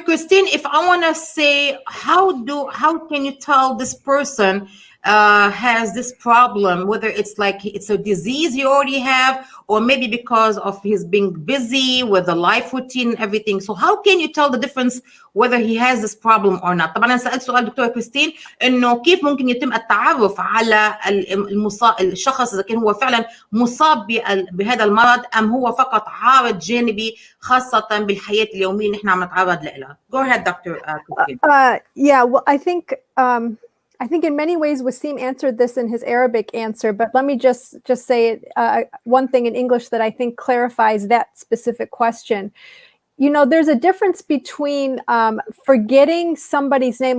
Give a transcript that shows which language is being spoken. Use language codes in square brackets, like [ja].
[en] Christine, if I want to say, how can you tell this person has this problem, whether it's like it's a disease you already have, or maybe because of his being busy with the life routine and everything. So how can you tell the difference whether he has this problem or not? [ar] طبعا أنا سألت سؤال دكتورة كريستين إنه كيف ممكن يتم التعرف على الشخص إذا كان هو فعلا مصاب بهذا المرض أم هو فقط عارض جانبي، خاصة بالحياة اليومية نحن عم نتعرض لها. [en] Go ahead, Dr. Christine. Yeah, well, I think in many ways Wasim answered this in his Arabic answer, but let me just say one thing in English that I think clarifies that specific question. you know, there's a difference between forgetting somebody's name.